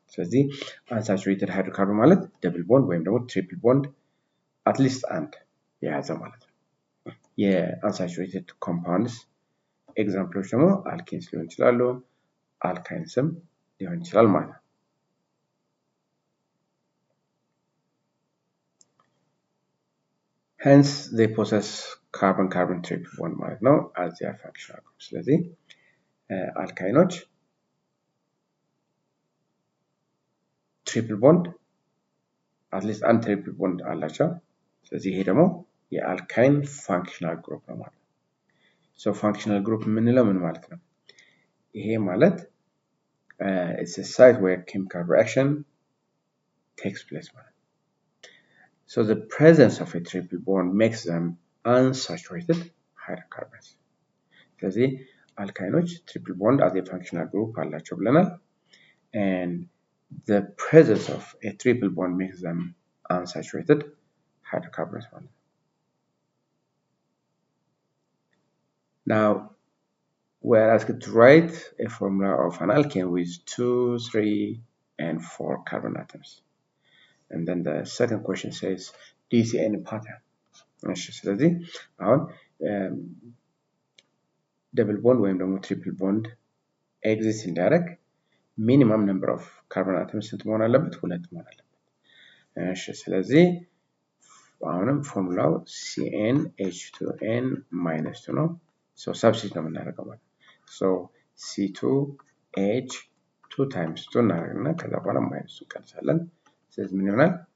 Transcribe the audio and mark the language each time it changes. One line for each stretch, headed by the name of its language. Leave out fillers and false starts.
Amharic: ስለዚህ unsaturated hydrocarbon ማለት double bond ወይም ደግሞ triple bond at least አንድ የያዘ ማለት ነው። የunsaturated compounds ኤግዛምፕሎች ደግሞ alkenes ሊሆን ይችላሉ፣ alkynesም ሊሆን ይችላል ማለት ነው።
English: Hence they possess carbon-carbon triple bond ማለት ነው as their functional group.
Amharic: ስለዚህ አልካይኖች ትሪፕል ቦንድ አትሊስት አንድ ትሪፕል ቦንድ አላቸው። ስለዚህ ይሄ ደግሞ የአልካይን ፋንክሽናል ግሩፕ ነው ማለት ነው። ሶ ፋንክሽናል ግሩፕ የምንለው ምን ማለት ነው? ይሄ ማለት
English: it's a site where chemical reaction takes place ማለት ነው። So the presence of a triple bond makes them unsaturated hydrocarbons.
Amharic: ስለዚህ አልካይኖች triple bond as a functional group አላቸው ብለናል።
English: And the presence of a triple bond makes them unsaturated hydrocarbons. Now, we're asked to write a formula of an alkane with 2, 3, and 4 carbon atoms. And then the second question says, do you see any pattern?
Amharic: ስለዚህ አሁን double bond ወይም ደግሞ triple bond exist እንዲያደርግ ሚኒመም ነምበር ኦፍ ካርቦን አተምስ ስንት መሆን አለበት? 2 መሆን አለበት። እሺ ስለዚህ አሁንም ፎርሙላው CnH2n - 2 ነው። ሶ ሰብስቲት ነው የምናደርገው ማለት ሶ C2H 2 times 2 እናደርግና ከዛ በኋላ ማይነስ እንቀንሳለን። ስለዚህ ምን ይሆናል?